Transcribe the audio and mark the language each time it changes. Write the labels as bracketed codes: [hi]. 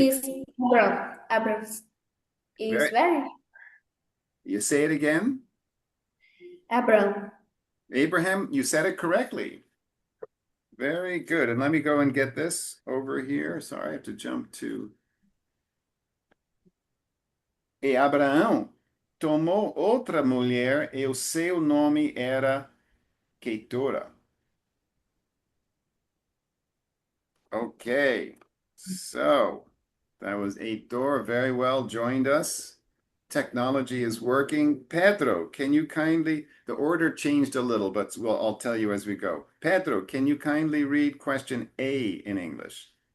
[en] is Abram. Abram is Very, very you say it again. Abram. Abraham, you said it correctly. Very good. And let me go and get this over here. Sorry, I have to jump to. [pt] E Abraão tomou outra mulher e o seu nome era Keturah. [en] Okay, so that was Heitor, very well joined us. Technology is working. Pedro, can you kindly, the order changed a little, but I'll tell you as we go. Pedro, can you kindly read question A in English?